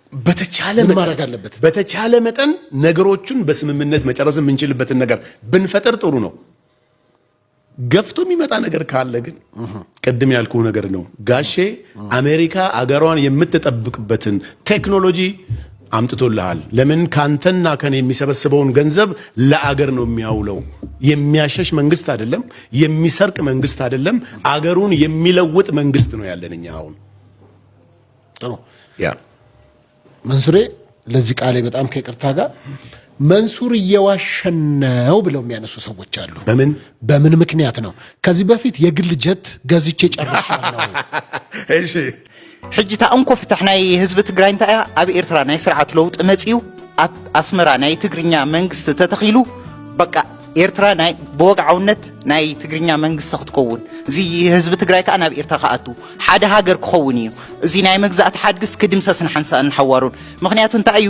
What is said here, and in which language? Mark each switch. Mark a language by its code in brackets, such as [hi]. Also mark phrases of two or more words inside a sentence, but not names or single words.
[am] በተቻለ መጠን ነገሮችን በስምምነት መጨረስ የምንችልበትን ነገር ብንፈጥር ጥሩ ነው ገፍቶ የሚመጣ ነገር ካለ ግን ቀድም ያልኩ ነገር ነው ጋሼ አሜሪካ አገሯን የምትጠብቅበትን ቴክኖሎጂ አምጥቶልሃል። ለምን ካንተና ከኔ የሚሰበስበውን ገንዘብ ለአገር ነው የሚያውለው። የሚያሸሽ መንግስት አይደለም፣ የሚሰርቅ መንግስት አይደለም፣ አገሩን የሚለውጥ መንግስት ነው ያለን እኛ አሁን። ጥሩ ያ መንሱሬ፣ ለዚህ ቃሌ በጣም ከይቅርታ ጋር መንሱር እየዋሸን ነው ብለው የሚያነሱ ሰዎች አሉ። በምን ምክንያት ነው? ከዚህ በፊት የግል ጀት ገዝቼ ጨርሻለሁ። እሺ [ti] ሕጂታ እንኮ ፍትሕ ናይ ህዝቢ ትግራይ እንታይ ኣብ ኤርትራ ናይ ስርዓት ለውጥ መጺኡ ኣብ ኣስመራ ናይ ትግርኛ መንግስቲ ተተኺሉ በቃ ኤርትራ ናይ ብወግዓውነት ናይ ትግርኛ መንግስቲ ክትከውን እዚ ህዝቢ ትግራይ ከዓ ናብ ኤርትራ ከኣቱ ሓደ ሃገር ክኸውን እዩ። እዚ ናይ መግዛእቲ ሓድግስ ክድምሰስን ሓንሳእን ሓዋሩን ምክንያቱ እንታይ እዩ?